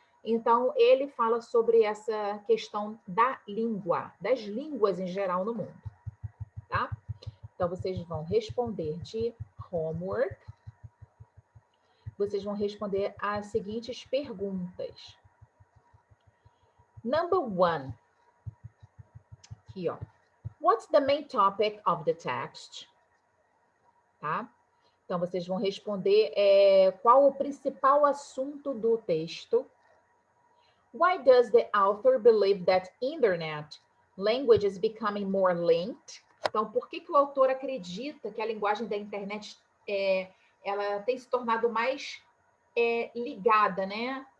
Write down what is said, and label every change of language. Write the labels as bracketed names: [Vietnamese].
[Portuguese] Então, ele fala sobre essa questão da língua, das línguas em geral no mundo, tá? Então, vocês vão responder de homework. Vocês vão responder as seguintes perguntas. [English] Number 1. [Portuguese] Aqui, ó. [English] What's the main topic of the text? [Portuguese] Tá? Então, vocês vão responder qual o principal assunto do texto. [English] Why does the author believe that internet language is becoming more linked? [Portuguese] Então, por que o autor acredita que a linguagem da internet ela tem se tornado mais ligada, né?